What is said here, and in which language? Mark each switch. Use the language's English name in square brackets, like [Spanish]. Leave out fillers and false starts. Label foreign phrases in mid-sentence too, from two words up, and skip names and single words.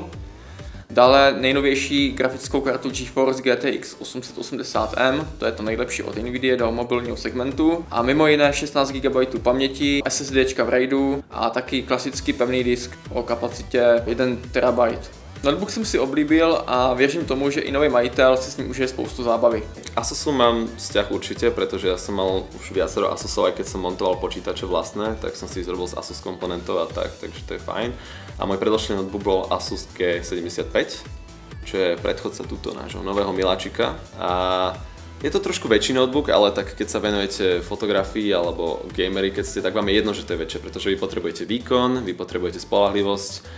[Czech] Dále nejnovější grafickou kartu GeForce GTX 880M, to je to nejlepší od Nvidia do mobilního segmentu. A mimo jiné 16 GB paměti, SSD v RAIDu a taky klasický pevný disk o kapacitě 1 TB. Notebook jsem si oblíbil a věřím tomu, že i nový majitel si s ním užije spoustu zábavy. [Slovak] Asusu mám vzťah určite, pretože ja som mal už viacero Asusov, aj keď som montoval počítače vlastné, tak som si ich zrobil z Asus komponentov a tak, takže to je fajn. A môj predošlý notebook bol Asus G75, čo je predchodca túto nášho nového miláčika. A je to trošku väčší notebook, ale tak keď sa venujete fotografii alebo gamery, keď ste, tak vám je jedno, že to je väčšie, pretože vy potrebujete výkon, vy potrebujete spoľahlivosť.